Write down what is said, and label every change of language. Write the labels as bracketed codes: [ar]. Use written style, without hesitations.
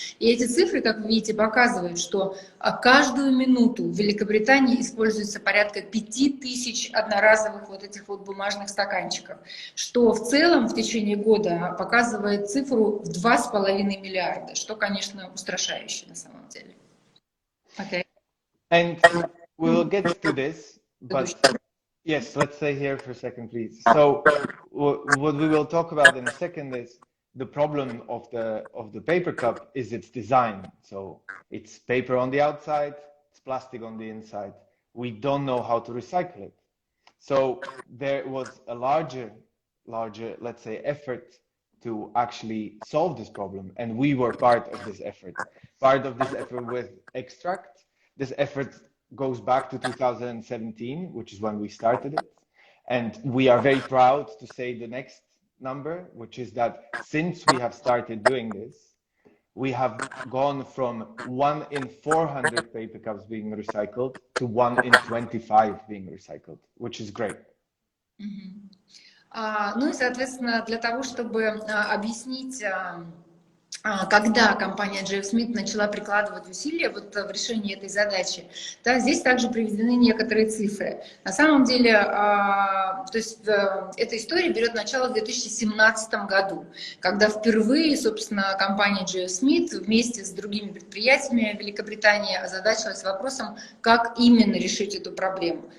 [ru] И эти цифры, как вы видите, показывают, что каждую минуту в Великобритании используется порядка 5000 одноразовых вот этих вот бумажных стаканчиков, что в целом в течение года показывает цифру в 2,5 миллиарда, что, конечно, устрашающе на самом деле. [en] Okay. And we'll get to this, but yes, let's stay here for a second, please. So what we will talk about in a second is the problem of the paper cup is its design. So it's paper on the outside, it's plastic on the inside. We don't know how to recycle it. So there was a larger, let's say, effort to actually solve this problem, and we were part of this effort. Part of this effort with Extract. This effort goes back to 2017, which is when we started it, and we are very proud to say the next number, which is that since we have started doing this, we have gone from 1 in 400 paper cups being recycled to 1 in 25 being recycled, which is great. [ru] Ну и, соответственно, для того, чтобы объяснить, когда компания G.F Smith начала прикладывать усилия вот в решении этой задачи, да, здесь также приведены некоторые цифры. На самом деле, то есть эта история берет начало в 2017 году, когда впервые, собственно, компания G.F Smith вместе с другими предприятиями Великобритании озадачилась вопросом, как именно решить эту проблему.